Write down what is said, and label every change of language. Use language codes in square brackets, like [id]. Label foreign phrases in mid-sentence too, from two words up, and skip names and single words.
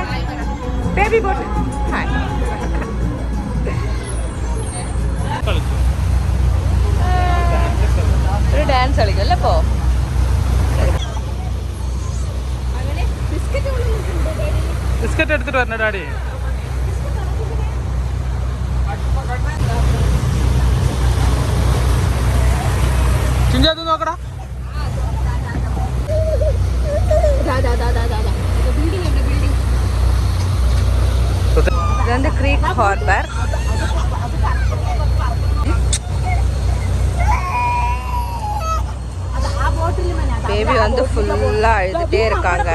[en] baby bot hi. [ml] ഒരു ഡാൻസ് കളിക്കും അല്ലേ ഇപ്പോൾ? ബിസ്ക്കറ്റ് എടുത്തിട്ട് വരണ ഡാഡി. ചിഞ്ച അത് നോക്കടാ. [ta] இது வந்து க்ரீக் ஹார்பர். பேபி வந்து ஃபுல்லாக அழுதுகிட்டே இருக்காங்க.